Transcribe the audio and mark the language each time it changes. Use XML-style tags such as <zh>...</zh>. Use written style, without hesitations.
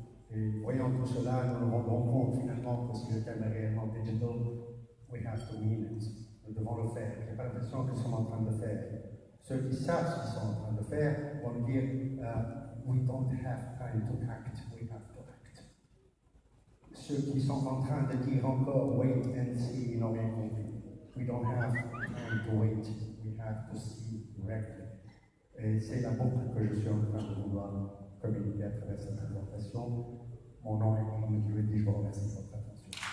<fr>Et voyant tout cela, nous nous rendons compte finalement que si le thème est réellement digital,</fr> <en>we have to mean it.</en> <fr>Nous devons le faire. Je n'ai pas l'impression que nous sommes en train de le faire. Ceux qui savent ce qu'ils sont en train de faire vont nous dire</fr> <en>we don't have time to act, we have to act.</en> <fr>Ceux qui sont en train de dire encore</fr> <en>wait and see,</en> <fr>ils n'ont rien compris.</fr> <en>We don't have time to wait, we have to see directly.</en> <fr>Et c'est la boucle que je suis en train de vouloir communiquer à travers cette présentation. Mon nom est Mohamed Louedi, je vous remercie de votre attention.</fr>